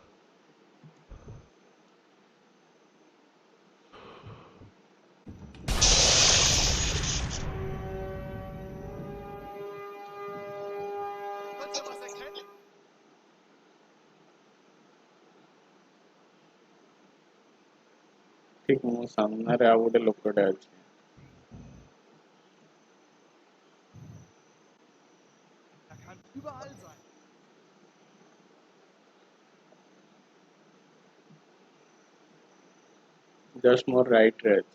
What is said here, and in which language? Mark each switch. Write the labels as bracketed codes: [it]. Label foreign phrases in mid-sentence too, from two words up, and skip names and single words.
[de] Könnt ihr was erkennen? [or] ଠିକ ମୋ ସାମ୍ନାରେ ଆଉ ଗୋଟେ ଲୋକଟା ଅଛି। [de] Er kann überall sein. [or] ଜଷ୍ଟ ମୋର ରାଇଟରେ ଅଛି।